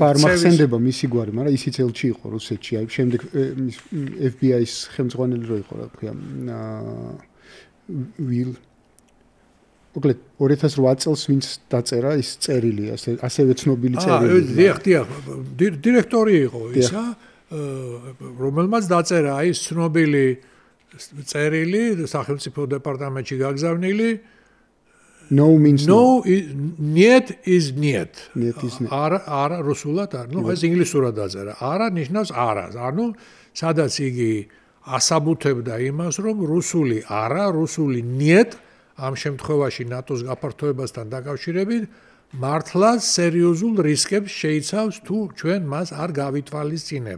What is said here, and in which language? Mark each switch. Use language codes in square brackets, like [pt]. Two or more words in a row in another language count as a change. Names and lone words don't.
[ka] ახლა არ მახსენდება მისი გვარი, მაგრამ ისიც ელჩი იყო რუსეთში. აი შემდეგ FBI-ის ხელმძღვანელი რო იყო, რა ქვია, მოკლედ 2008 წელს ვინც დაწერა ის წერილი, ასევე ცნობილი წერილი. დიახ, დირექტორი იყო ისა, რომელმაც დაწერა აი ეს ცნობილი წერილი სახელმწიფო დეპარტამენტში გაგზავნილი [en] No means no. [ru] Нет is нет. [ka] არა რუსულად არ. ეს ინგლისურად დაწერა. არა ნიშნავს არა. ანუ სადაც იგი ასაბუთებდა იმას, რომ რუსული არა, რუსული нет ამ შემთხვევაში ნატოს გაფართოებასთან დაკავშირებით მართლაც სერიოზულ რისკებს შეიცავს თუ ჩვენ მას არ გავითვალისწინებთ.